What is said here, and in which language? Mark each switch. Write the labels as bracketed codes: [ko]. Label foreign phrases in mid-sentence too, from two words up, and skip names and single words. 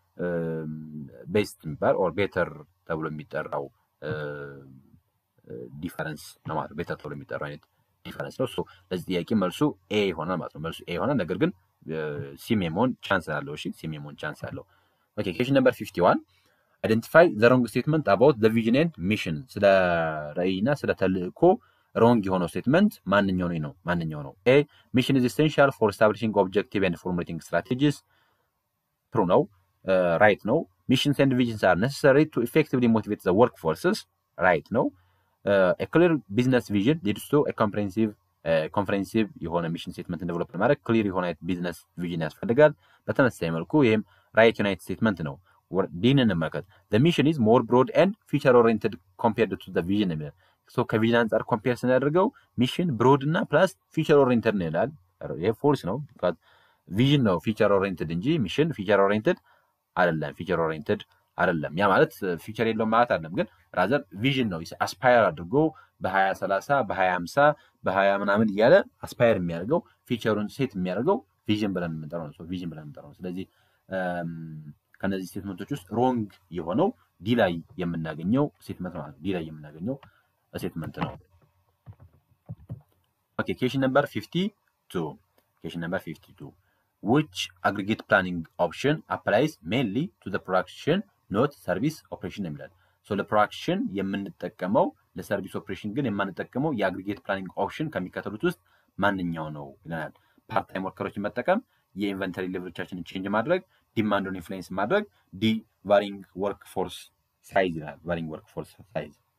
[am] ቤስት የሚባል ኦር ቤተር ተብሎ የሚጠራው ዲፈረንስ ነው ማለት ቤተር ተብሎ የሚጠራው አይነት ዲፈረንስ ነው ሶ ለዚህ ጥያቄ መልሱ ኤ ይሆናል ማለት ነው መልሱ ኤ ይሆናል ነገር ግን ሲ የመሆን ቻንስ አለው እሺ ሲ የመሆን ቻንስ አለው ኦኬ [en] question number 51 identify the wrong statement about the vision and mission [am] ስለ ራዕይና ስለ ተልእኮ wrong የሆነው ስቴትመንት ማንኛው ነው [en] A mission is essential for establishing objective and formulating strategies [am] true ነው [en] right ነው missions and visions are necessary to effectively motivate the workforces right ነው a clear business vision leads to a comprehensive የሆነ mission statement develop ለማድረግ ክሊር የሆነ business vision [am] ያስፈልጋል በተመሳሳይ መልኩ ይሄም [en] right united statement [am] ነው ዲንን እንመልከት [en] the mission is more broad and future oriented compared to the vision so [am] ከቪዥን አንፃር ኮምፔር ስናደርገው ሚሽን ብሮድ እና [en] plus future oriented [am] ነው ይላል ይሄ ፎልስ ነው ቪዥን ነው [en] future oriented [am] እንጂ ሚሽን [en] future oriented [am] አይደለም [en] future oriented [am] አይደለም ያ ማለት ፊቸር የለውም ማለት አይደለም ግን ራዘር ቪዥን ነው አስፓየር አድርጎ በ2030 በ2050 በ20 ምናምን ይያለ አስፓየር የሚያደርገው ፊቸሩን ሴት የሚያደርገው ቪዥን ብለን እንጠራው ነው ቪዥን ብለን እንጠራው ነው ስለዚህ ከነዚህ ስቴትመንቶች ውስጥ ሮንግ የሆነው ዲ ላይ የምናገኘው ስቴትመንት ነው ዲ ላይ የምናገኘው ስቴትመንት ነው ኦኬ [en] question number 52 which aggregate planning option applies mainly to the production not service operation [am] የሚላል so ለፕሮዳክሽን የምንጠቀመው ለሰርቪስ ኦፕሬሽን ግን የማንጠቀመው የአግሪጌት ፕላኒንግ ኦፕሽን ከሚከተሉት ውስጥ ማንኛው ነው ይላል [en] part time [am] ወርከሮችን መጠቀም የኢንቨንተሪ ሌቨሎቻችንን ቼንጅ ማድረግ ዲማንዱን ኢንፍሉዌንስ ማድረግ [en] D varying work force size [am] ይላል [en] varying work force size